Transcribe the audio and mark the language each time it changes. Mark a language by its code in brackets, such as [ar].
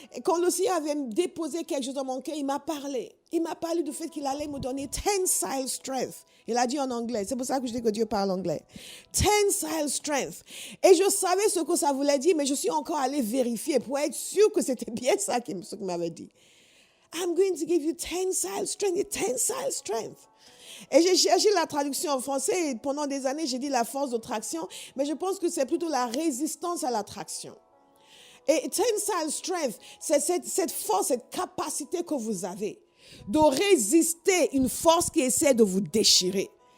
[fr] Et quand le Seigneur avait déposé quelque chose dans mon cœur, il m'a parlé. Il m'a parlé du fait qu'il allait me donner tensile strength. Il a dit en anglais. C'est pour ça que je dis que Dieu parle anglais. Tensile strength. Et je savais ce que ça voulait dire, mais je suis encore allée vérifier pour être sûre que c'était bien ça qu'il m'avait dit. [en] I'm going to give you tensile strength. Tensile strength. [fr] Et j'ai cherché la traduction en français et pendant des années, j'ai dit la force de traction, mais je pense que c'est plutôt la résistance à la traction. Et tensile strength, c'est cette force, cette capacité que vous avez de résister une force qui essaie de vous déchirer.